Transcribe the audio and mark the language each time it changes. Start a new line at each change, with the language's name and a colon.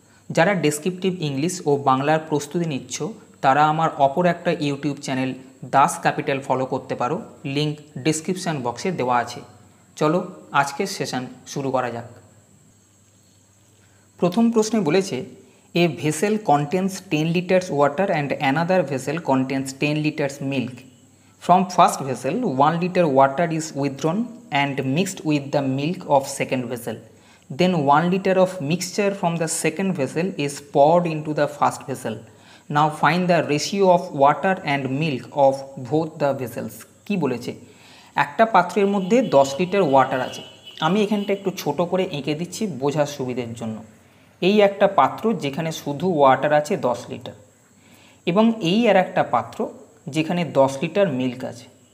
Bangla: যারা descriptive English ও বাংলার প্রস্তুতি নিচ্ছ তারা আমার অপর একটা YouTube channel Das capital follow করতে পারো, লিঙ্ক ডিসক্রিপশান বক্সে দেওয়া আছে। চলো আজকের সেশন শুরু করা যাক। প্রথম প্রশ্নে বলেছে,
English: A vessel contains 10 liters water and another vessel contains 10 liters milk. From first vessel 1 liter water is withdrawn and mixed with the milk of second vessel. Then 1 liter of mixture from the second vessel is poured into the first vessel. Now find the ratio of water and milk of both the vessels.
Bangla: কি বলেছে, একটা পাত্রের মধ্যে 10 litre water আছে। আমি এখানটা একটু ছোট করে এঁকে দিচ্ছি বোঝার সুবিধের জন্য। এই একটা পাত্র যেখানে শুধু ওয়াটার আছে 10 লিটার, এবং এই আর একটা পাত্র যেখানে 10 লিটার মিল্ক আছে।